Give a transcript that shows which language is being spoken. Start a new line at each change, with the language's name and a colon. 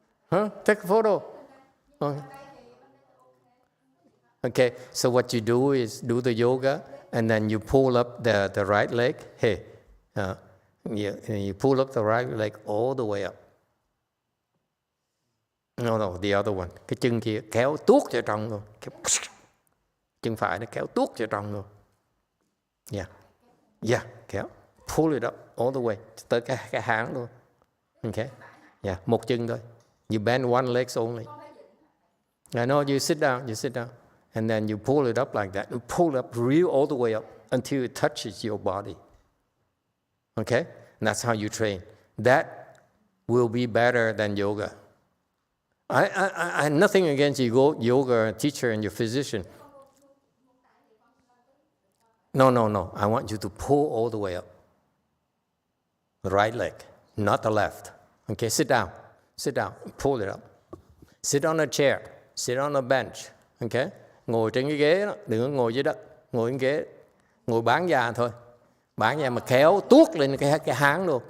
English: Huh? Take a photo. Okay, so what you do is do the yoga, and then you pull up the right leg. Hey, you pull up the right leg all the way up. No, the other one.
Vietnamese: Cái chân kia kéo tuốt vào trong luôn. Chân phải nó kéo tuốt vào trong luôn.
English: Yeah,
Vietnamese: kéo.
English: Pull it up all the way.
Vietnamese: Tới cái háng luôn.
English: Okay? Yeah,
Vietnamese: một chân thôi.
English: You bend one leg only. I know, you sit down. And then you pull it up like that. You pull it up real all the way up until it touches your body. Okay? And that's how you train. That will be better than yoga. I nothing against you, yoga teacher and your physician. No. I want you to pull all the way up. The right leg, not the left. Okay, sit down, pull it up. Sit on a chair, sit on a bench. Okay?
Vietnamese: Ngồi trên cái ghế đó, đừng có ngồi dưới đất. Ngồi trên ghế, ngồi bán già thôi. Bán già mà kéo tuốt lên cái háng luôn.